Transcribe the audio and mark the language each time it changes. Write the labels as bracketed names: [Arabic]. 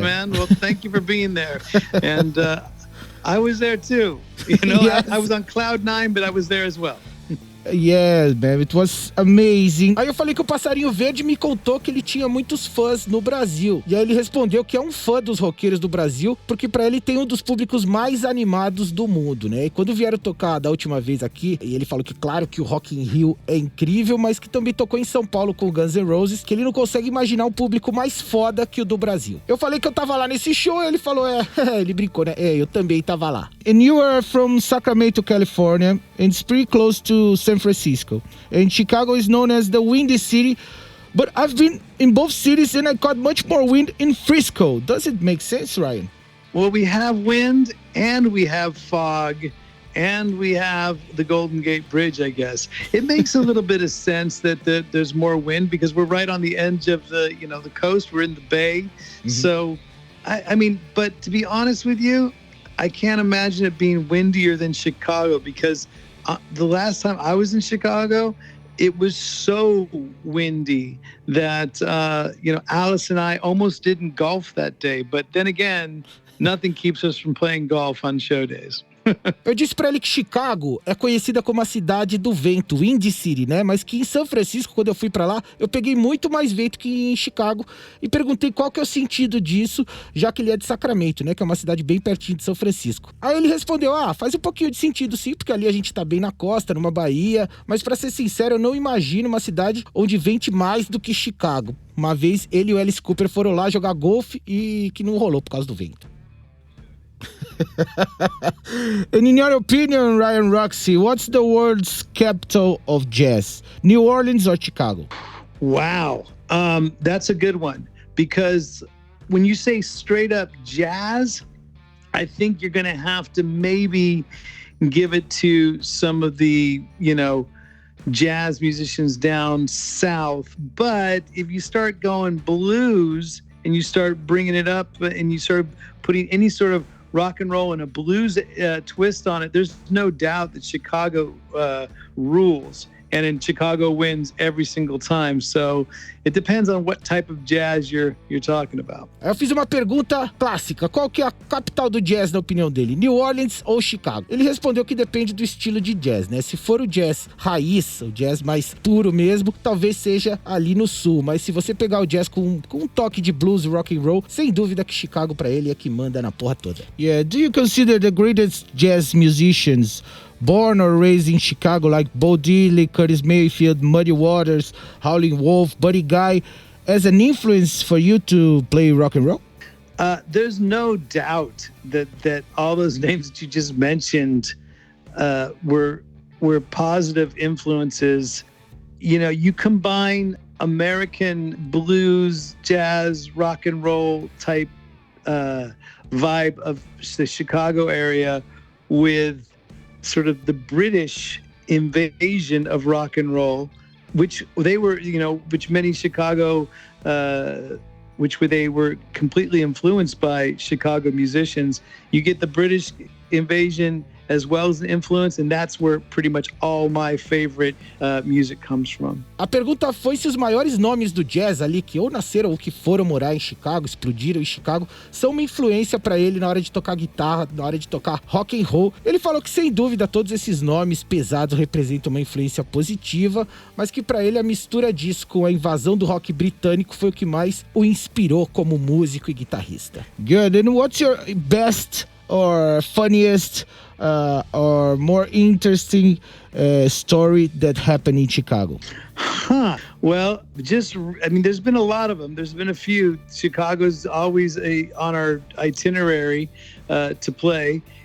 [English] Man. Well, thank you for being there. And I was there too. You know, Yes. I was on cloud 9, but I was there as well. Yes, man, it was amazing. [Portuguese] Aí eu falei que o Passarinho Verde me contou que ele tinha muitos fãs no Brasil. E aí ele respondeu que é um fã dos roqueiros do Brasil, porque pra ele tem um dos públicos mais animados do mundo, né? E quando vieram tocar da última vez aqui, e ele falou que claro que o Rock in Rio é incrível, mas que também tocou em São Paulo com o Guns N' Roses, que ele não consegue imaginar um público mais foda que o do Brasil. Eu falei que eu tava lá nesse show, e ele falou, ele brincou, né? Eu também tava lá. [English] And you are from Sacramento, California, and it's pretty close to San Francisco. And Chicago is known as the Windy City, but I've been in both cities and I caught much more wind in Frisco. Does it make sense, Ryan? Well, we have wind and we have fog and we have the Golden Gate Bridge, I guess. It makes a little bit of sense that there's more wind because we're right on the edge of the coast. We're in the bay. Mm-hmm. So, I mean, but to be honest with you, I can't imagine it being windier than Chicago because the last time I was in Chicago, it was so windy that, Alice and I almost didn't golf that day. But then again, nothing keeps us from playing golf on show days. [Portuguese] Eu disse pra ele que Chicago é conhecida como a cidade do vento, Windy City, né? Mas que em São Francisco, quando eu fui pra lá, eu peguei muito mais vento que em Chicago e perguntei qual que é o sentido disso, já que ele é de Sacramento, né? Que é uma cidade bem pertinho de São Francisco. Aí ele respondeu, faz um pouquinho de sentido sim, porque ali a gente tá bem na costa, numa baía, mas pra ser sincero, eu não imagino uma cidade onde vente mais do que Chicago. Uma vez ele e o Alice Cooper foram lá jogar golfe e que não rolou por causa do vento. [English] And in your opinion, Ryan Roxy, what's the world's capital of jazz? New Orleans or Chicago? Wow. That's a good one because when you say straight up jazz, I think you're going to have to maybe give it to some of the, jazz musicians down south. But if you start going blues and you start bringing it up and you start putting any sort of rock and roll and a blues twist on it, there's no doubt that Chicago rules. And in Chicago wins every single time. So it depends on what type of jazz you're talking about. [Portuguese] Eu fiz uma pergunta clássica. Qual que é a capital do jazz na opinião dele? New Orleans ou Chicago? Ele respondeu que depende do estilo de jazz, né? Se for o jazz raiz, o jazz mais puro mesmo, talvez seja ali no sul. Mas se você pegar o jazz com um toque de blues e rock and roll, sem dúvida que Chicago pra ele é que manda na porra toda. [English] Yeah, do you consider the greatest jazz musicians born or raised in Chicago, like Bo Diddley, Curtis Mayfield, Muddy Waters, Howlin' Wolf, Buddy Guy, as an influence for you to play rock and roll? There's no doubt that all those names that you just mentioned were positive influences. You combine American blues, jazz, rock and roll type vibe of the Chicago area with sort of the British invasion of rock and roll, which they were, which many Chicago, they were completely influenced by Chicago musicians. You get the British invasion as well as the influence, and that's where pretty much all my favorite music comes from. [Portuguese] A pergunta foi se os maiores nomes do jazz ali, que ou nasceram ou que foram morar em Chicago, explodiram em Chicago, são uma influência pra ele na hora de tocar guitarra, na hora de tocar rock and roll. Ele falou que sem dúvida todos esses nomes pesados representam uma influência positiva, mas que pra ele a mistura disso com a invasão do rock britânico foi o que mais o inspirou como músico e guitarrista. [English] Good, and what's your best or funniest or more interesting story that happened in Chicago? Well, there's been a lot of them. There's been a few. Chicago's always on our itinerary to play.